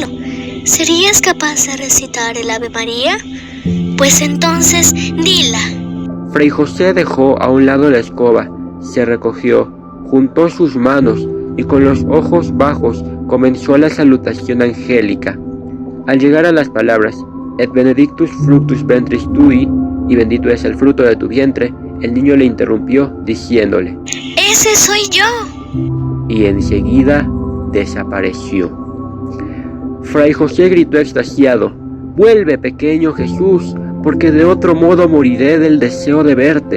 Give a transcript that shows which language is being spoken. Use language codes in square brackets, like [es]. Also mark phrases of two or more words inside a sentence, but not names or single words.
[es] ¿Serías capaz de recitar el Ave María? Pues entonces, dila. Fray José dejó a un lado la escoba, se recogió, juntó sus manos y con los ojos bajos comenzó la salutación angélica. Al llegar a las palabras [la] Et benedictus fructus ventris tui, [es] y bendito es el fruto de tu vientre, el niño le interrumpió diciéndole: ¡Ese soy yo! Y enseguida desapareció. Fray José gritó extasiado: ¡Vuelve, pequeño Jesús, porque de otro modo moriré del deseo de verte!